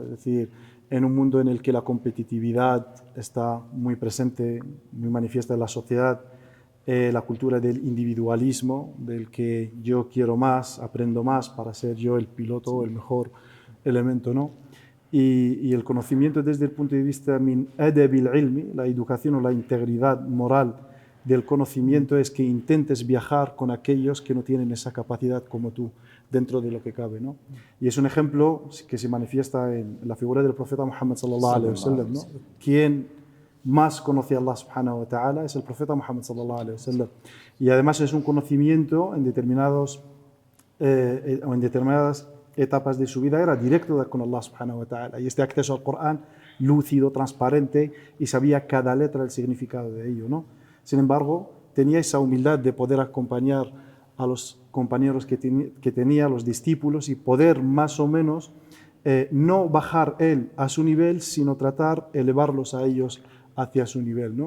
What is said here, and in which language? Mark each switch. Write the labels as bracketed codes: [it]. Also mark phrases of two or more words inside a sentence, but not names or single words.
[es] Es decir, en un mundo en el que la competitividad está muy presente, muy manifiesta en la sociedad, la cultura del individualismo, del que yo quiero más, aprendo más para ser yo el piloto, el mejor elemento, ¿no? Y el conocimiento desde el punto de vista [ar] من أدب العلم, [es] la educación o la integridad moral del conocimiento, es que intentes viajar con aquellos que no tienen esa capacidad como tú, dentro de lo que cabe, ¿no? Y es un ejemplo que se manifiesta en la figura del profeta Muhammad [ar] صلى الله عليه وسلم, [es] ¿no? Quien más conoce a Allah [ar] سبحانه وتعالى [es] es el profeta Muhammad [ar] صلى الله عليه وسلم. [es] Y además es un conocimiento en determinadas etapas de su vida era directo con Allah [ar] سبحانه وتعالى. [es] Y este acceso al Corán lúcido, transparente, y sabía cada letra el significado de ello, ¿no? Sin embargo, tenía esa humildad de poder acompañar a los compañeros que tenía, los discípulos, y poder más o menos no bajar él a su nivel, sino tratar de elevarlos a ellos hacia su nivel, ¿no?